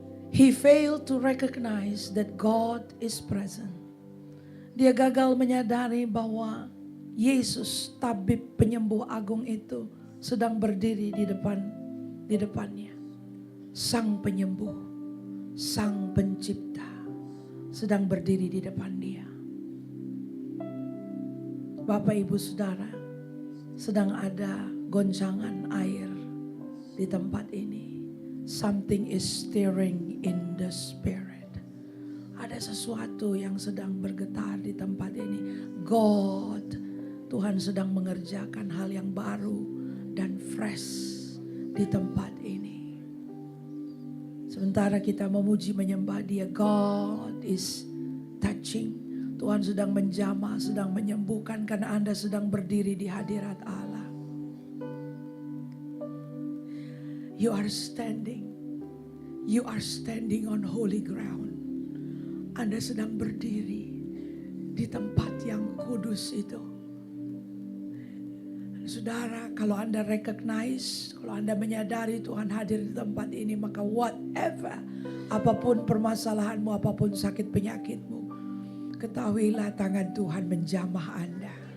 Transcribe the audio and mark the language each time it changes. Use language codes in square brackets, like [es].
[en] He failed to recognize that God is present. [id] Dia gagal menyadari bahwa Yesus, tabib penyembuh agung itu, sedang berdiri di depannya. Sang penyembuh, sang pencipta, sedang berdiri di depan dia. Bapak, Ibu, Saudara, sedang ada goncangan air di tempat ini. [en] Something is stirring in the spirit. [id] Ada sesuatu yang sedang bergetar di tempat ini. God, Tuhan sedang mengerjakan hal yang baru dan fresh di tempat ini. Sementara kita memuji menyembah Dia, [en] God is touching. [id] Tuhan sedang menjamah, sedang menyembuhkan karena Anda sedang berdiri di hadirat Allah. [en] You are standing. You are standing on holy ground. [id] Anda sedang berdiri di tempat yang kudus itu. Saudara, kalau Anda recognize, kalau Anda menyadari Tuhan hadir di tempat ini, maka whatever, apapun permasalahanmu, apapun sakit penyakitmu, ketahuilah tangan Tuhan menjamah Anda.